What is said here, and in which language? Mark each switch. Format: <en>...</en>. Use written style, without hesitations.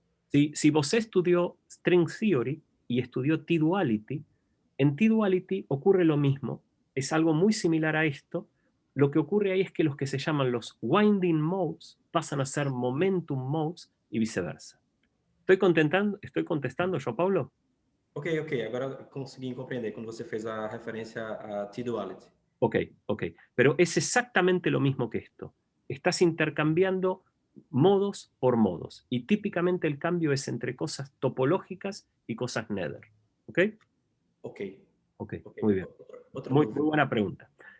<es>Si vos estudió String Theory y estudió T-Duality, en T-Duality ocurre lo mismo, es algo muy similar a esto. Lo que ocurre ahí es que los que se llaman los winding modes pasan a ser momentum modes y viceversa. ¿Estoy contestando, João Paulo?</es> <pt>Ok, agora consegui compreender quando você fez a referência a T-Duality. Ok.</pt> <es>Pero es exactamente lo mismo que esto. Estás intercambiando modos por modos. Y típicamente el cambio es entre cosas topológicas y cosas Nether. ¿Ok? Ok, Muy bien.</es> <pt>Otra</pt> <es>Muy</es> <pt>dúvida.</pt> <es>buena pregunta.</es>